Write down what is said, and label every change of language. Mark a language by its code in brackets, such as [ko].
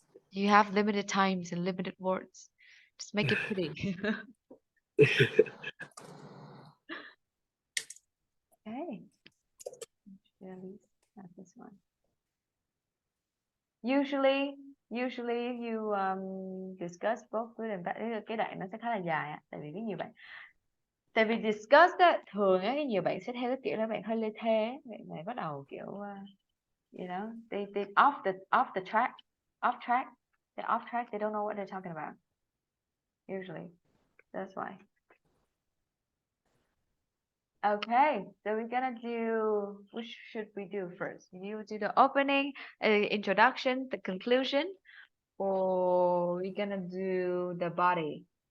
[en] You have limited times and limited words. Just make it pretty. Okay. Really, not this one. Usually you discuss both good and bad. [vi] Cái đoạn nó sẽ khá là dài á, tại vì cái nhiều bạn, tại vì discuss á, thường á nhiều bạn sẽ theo cái kiểu là bạn hơi lê thê á, bạn bắt đầu kiểu [en] you know, they off the track, off track, they're off track, they don't know what they're talking about. Usually, that's why. Okay, so we're gonna do, which should we do first? You do the opening, introduction, the conclusion, or we're gonna do the body?